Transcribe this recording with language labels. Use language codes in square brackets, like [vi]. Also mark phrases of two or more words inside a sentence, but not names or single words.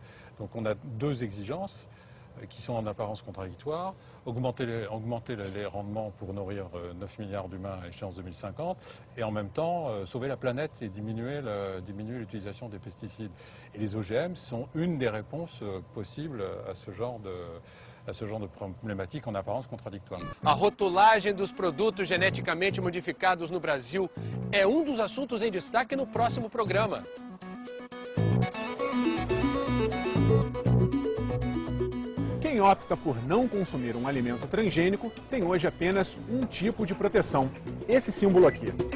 [fr] Donc on a deux exigences qui sont en apparence contradictoires, augmenter les rendements pour nourrir 9 milliards d'humains à échéance 2050 et en même temps sauver la planète et diminuer l'utilisation des pesticides. Et les OGM sont une des réponses possibles à ce genre de problématique en apparence contradictoire. [pt] A rotulagem dos produtos geneticamente modificados no Brasil é dos assuntos em destaque no próximo programa. Quem opta por não consumir um alimento transgênico tem hoje apenas um tipo de proteção, esse símbolo aqui.